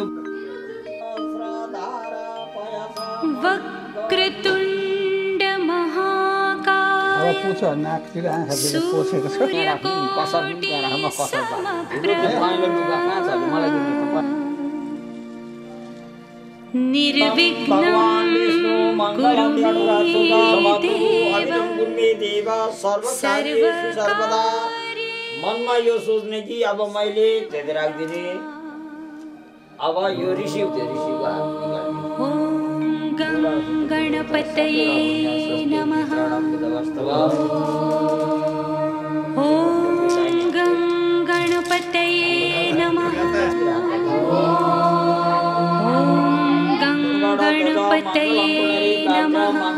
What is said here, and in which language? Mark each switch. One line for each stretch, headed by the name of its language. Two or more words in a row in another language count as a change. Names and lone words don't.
Sanskrit: वक्रतुण्ड महाकाय सूर्यकोटि निर्विघ्नं कुरु मे देव सर्वकार्येषु सर्वदा।
Nepali: मनमा यो सोच्ने कि अब मैले धेरै राख्दिने, अब यो रिसिभ
Sanskrit: ओम गं गणपतये नमः। ओम गं गणपतये नमः। गणपतये नमः।